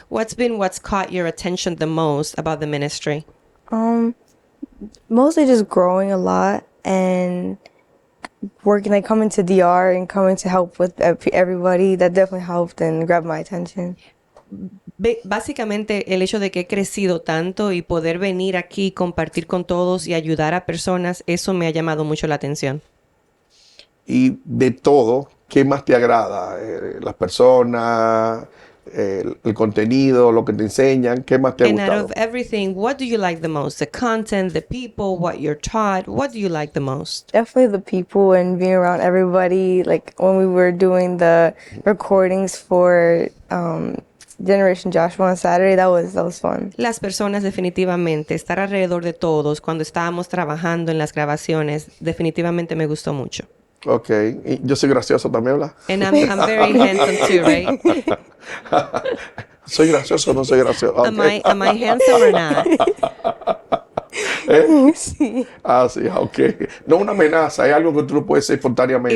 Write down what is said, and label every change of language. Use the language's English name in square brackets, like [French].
[English] what's caught your attention the most about the ministry? Mostly just growing a lot and working, like coming to DR and coming to help with everybody. That definitely helped and grabbed my attention. [Spanish] Básicamente el hecho de que he crecido tanto y poder venir aquí, compartir con todos y ayudar a personas, eso me ha llamado mucho la atención. Y de todo, ¿qué más te agrada? Las personas, el contenido, lo que te enseñan, ¿qué más te ha [English] And out [Spanish] gustado? [English] of everything, what do you like the most? The content, the people, what you're taught, what do you like the most? Definitely the people and being around everybody. Like when we were doing the recordings for Generation Joshua on Saturday, that was fun. [Spanish] Las personas definitivamente, estar alrededor de todos cuando estábamos trabajando en las grabaciones, definitivamente me gustó mucho. Ok, y yo soy gracioso también, ¿verdad? [English] And I'm very handsome too, right? [Spanish] ¿Soy gracioso o no soy gracioso? [English] Am I handsome or not? [Spanish] ¿Eh? Sí. Ah, sí, ok. No una amenaza, es algo que tú no puedes hacer espontáneamente.